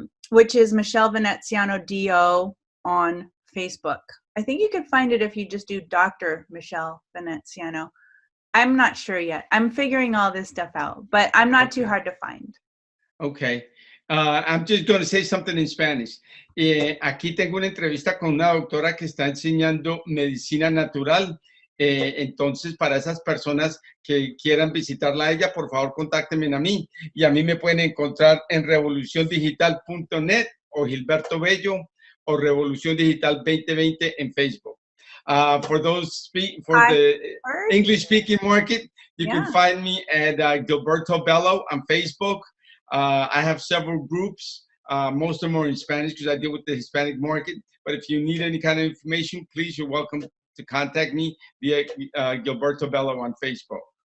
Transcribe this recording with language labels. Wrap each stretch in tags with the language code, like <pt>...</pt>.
<en>which is Michelle Veneziano DO on Facebook. I think you could find it if you just do Dr. Michelle Veneziano. I'm not sure yet. I'm figuring all this stuff out, but I'm not too hard to find. Okay. I'm just going to say something in Spanish.</en> <es>Aquí tengo una entrevista con una doctora que está enseñando medicina natural. Entonces, para esas personas que quieran visitarla a ella, por favor, contáctenme a mí. Y a mí me pueden encontrar en revoluciondigital.net o Gilberto Bello o Revolución Digital 2020 en Facebook.</es> <en>For the English-speaking market, you can find me at Gilberto Bello on Facebook. I have several groups. Most of them are in Spanish because I deal with the Hispanic market. But if you need any kind of information, please, you're welcome to contact me via Gilberto Bello on Facebook.</en>